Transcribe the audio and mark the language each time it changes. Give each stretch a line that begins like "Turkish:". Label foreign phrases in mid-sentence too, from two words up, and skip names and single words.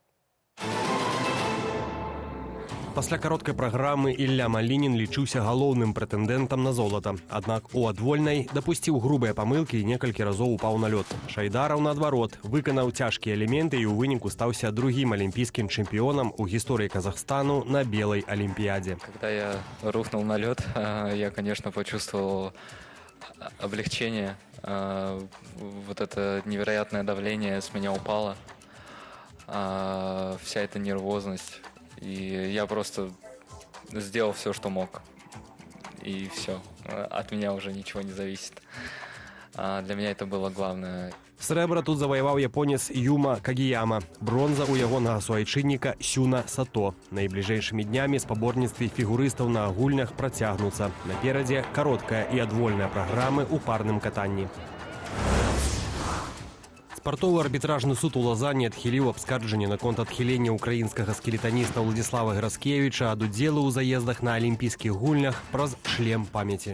Belarusian: Пасля кароткай праграмы Ілля Малінін лічыўся галоўным прэтэндэнтам на золата. Аднак у адвольнай дапусціў грубыя памылкі і некалькі разоў упаў на лёд. Шайдараў, наадварот, выканаў цяжкія элементы і ў выніку стаўся другім алімпійскім чэмпіёнам у гісторыі Казахстану
Russian: на белой олимпиаде. Когда я рухнул на лед, я, конечно, почувствовал облегчение. Вот это невероятное давление с меня упало. вся эта нервозность. И я просто сделал все, что мог. И все. От меня уже ничего не зависит. Для меня это было главное.
Belarusian: Срэбра тут заваяваў японец Юма Кагіяма. Бронза ў ягонага суайчынніка Сюна Сато. Найбліжэйшымі днямі спаборніцтвы фігурыстаў на агульнях працягнуцца. Наперадзе кароткая і адвольная праграмы ў парным катанні. Спартовы арбітражны суд у Лазані адхіліў абскарджанне наконт адхілення украінскага скелетаніста Владзіслава Граскевіча ад удзелу ў заездах на алімпійскіх гульнях праз шлем памяці.